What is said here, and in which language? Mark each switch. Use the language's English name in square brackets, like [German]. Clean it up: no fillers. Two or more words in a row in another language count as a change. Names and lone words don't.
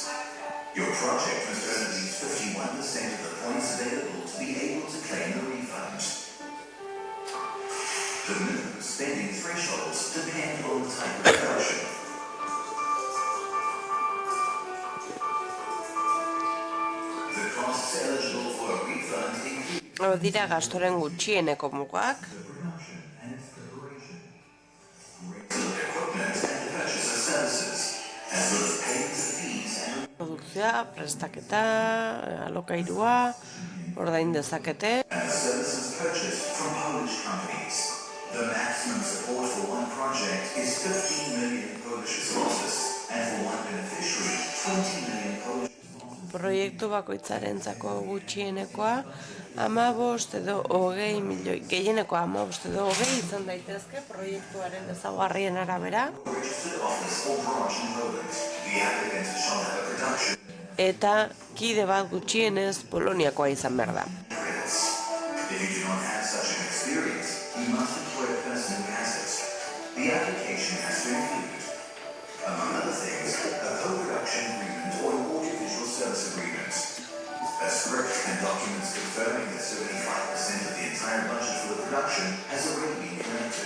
[English] Your project must earn at least 51% of the points available to be able to claim the refund. The minimum spending thresholds depend on the type of production. The costs eligible for a refund include [Basque] Hau dira gastoren gutxieneko mugak. [English] the production and its preparation, rental of equipment and the purchase of services, as well as payments of fees and [Basque] Produkzioa, prestaketa, alokairua, ordain dezakete. [English] and the services purchased from Polish companies. The maximum support for one project is 15 million Polish zlotys, and for one beneficiary, 20 million Polish zlotys. [Basque] Proiektu bakoitzarentzako gutxienekoa 15 edo 20 milioi, gehienekoa 15 edo 20 izan daitezke proiektuaren ezaugarrien arabera. [English] Registered office or branch in Poland. The applicant shall have a production [Basque] Eta kide bat gutxienez Poloniakoa izan behar da. [English] credits. If you do not have such an experience, you must employ a person who has it. The application has to include, among other things, a co-production agreement or an audiovisual service agreement, a script and documents confirming that 75% of the entire budget for the production has already been collected.